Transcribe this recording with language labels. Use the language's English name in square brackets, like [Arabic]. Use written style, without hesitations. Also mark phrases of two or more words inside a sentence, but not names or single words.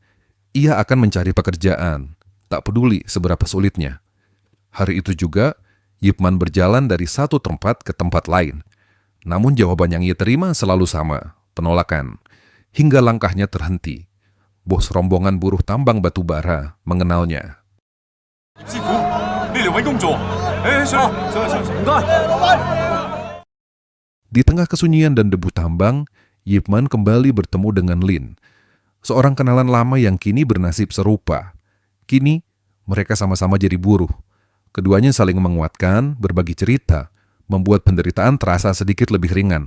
[Indonesian] Ia akan mencari pekerjaan, tak peduli seberapa sulitnya. Hari itu juga, Yip Man berjalan dari satu tempat ke tempat lain. Namun jawaban yang ia terima selalu sama, penolakan. Hingga langkahnya terhenti. Bos rombongan buruh tambang batu bara mengenalnya. [Cantonese] 師傅，呢兩位工作，上唔該。 [Indonesian] Di tengah kesunyian dan debu tambang, Yip Man kembali bertemu dengan Lin, seorang kenalan lama yang kini bernasib serupa. Kini, mereka sama-sama jadi buruh. Keduanya saling menguatkan, berbagi cerita, membuat penderitaan terasa sedikit lebih ringan.